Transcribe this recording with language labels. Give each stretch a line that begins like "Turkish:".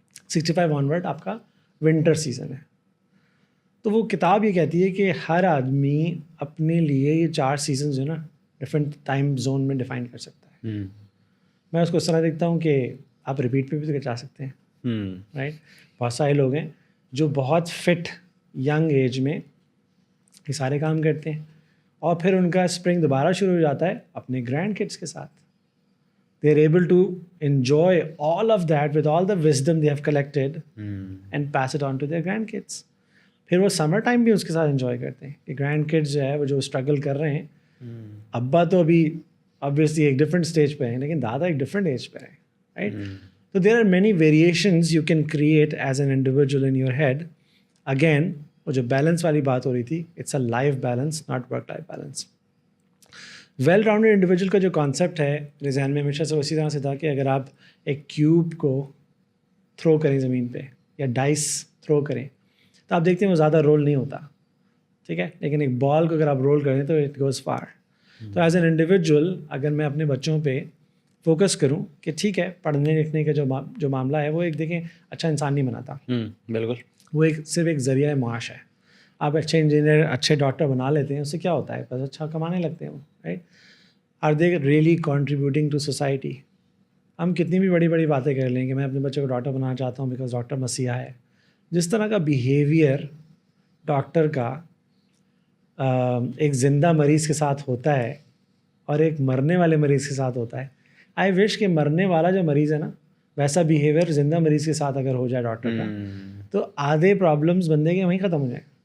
Urdu: 65 onward آپ کا winter season ہے. تو وہ کتاب یہ کہتی ہے کہ ہر آدمی اپنے لیے یہ 4 سیزنز جو ہے نا ڈفرینٹ ٹائم زون میں ڈیفائن کر سکتا ہے. میں اس کو اس طرح دیکھتا ہوں کہ آپ ریپیٹ پہ بھی تو چلا سکتے ہیں, رائٹ. بہت سارے لوگ ہیں جو بہت فٹ ینگ ایج میں یہ سارے کام کرتے ہیں اور پھر ان کا اسپرنگ دوبارہ شروع ہو جاتا ہے اپنے گرینڈ کڈس کے ساتھ.
English: they are able to enjoy all of that with all the wisdom they have collected and pass it on to their grandkids.
Urdu: پھر وہ سمر ٹائم بھی اس کے ساتھ انجوائے کرتے ہیں کہ گرینڈ کڈز جو ہے وہ جو اسٹرگل کر رہے ہیں, ابا تو ابھی obviously ایک ڈفرینٹ اسٹیج پہ ہیں لیکن دادا ایک ڈفرینٹ ایج پہ ہیں, رائٹ.
English: تو there are many variations you can create as an individual in your head.
Urdu: Again وہ جو بیلنس والی بات ہو رہی تھی,
English: it's a life balance
Urdu: not work life balance. Well rounded individual کا جو کانسیپٹ ہے میرے ذہن میں ہمیشہ سے اسی طرح سے تھا کہ اگر آپ ایک کیوب کو تھرو کریں زمین پہ یا ڈائس تھرو کریں تو آپ دیکھتے ہیں وہ زیادہ رول نہیں ہوتا, ٹھیک ہے, لیکن ایک بال کو اگر آپ رول کریں تو
English: It goes far.
Urdu: تو ایز این انڈیویجول اگر میں اپنے بچوں پہ فوکس کروں کہ ٹھیک ہے پڑھنے لکھنے کا جو معاملہ ہے وہ ایک دیکھیں اچھا انسان نہیں بناتا, بالکل, وہ صرف ایک ذریعہ معاش ہے. آپ اچھے انجینئر اچھے ڈاکٹر بنا لیتے ہیں, اس سے کیا ہوتا ہے, بس اچھا کمانے لگتے ہیں, right.
English: Are they really contributing to society.
Urdu: ہم کتنی بھی بڑی بڑی باتیں کر لیں کہ میں اپنے بچے کو ڈاکٹر بنانا چاہتا ہوں بیکاز ڈاکٹر مسیحا ہے. جس طرح کا بیہیویئر ڈاکٹر کا ایک زندہ مریض کے ساتھ ہوتا ہے اور ایک مرنے والے مریض کے ساتھ ہوتا ہے,
English: I wish
Urdu: کہ مرنے والا جو مریض ہے نا ویسا بیہیویئر زندہ مریض کے ساتھ اگر ہو جائے ڈاکٹر کا تو آدھے پرابلمس بندے کے وہیں ختم ہو جائیں.